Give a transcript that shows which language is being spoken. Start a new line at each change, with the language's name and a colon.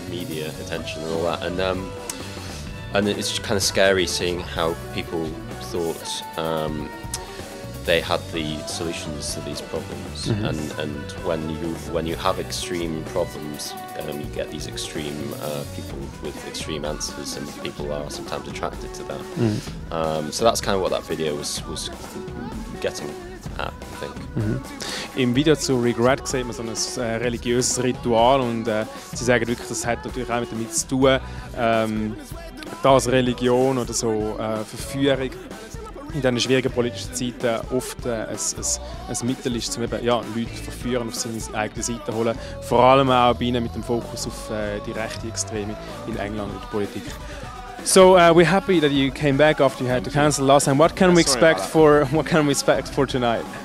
English: Media attention and all that, and it's kind of scary seeing how people thought they had the solutions to these problems, and when you have extreme problems, you get these extreme people with extreme answers, and people are sometimes attracted to that. So that's kind of what that video was getting at, I think.
German: Im Video zu Regret sieht man so ein religiöses Ritual, und sie sagen wirklich, das hat natürlich auch damit zu tun, dass Religion oder so Verführung in diesen schwierigen politischen Zeiten oft ein Mittel ist, um eben, Leute verführen, auf seine eigene Seite zu holen. Vor allem auch bei ihnen mit dem Fokus auf die rechte Extreme in England und die Politik.
English: So we're happy that you came back after you had to cancel last time. What can we expect for tonight?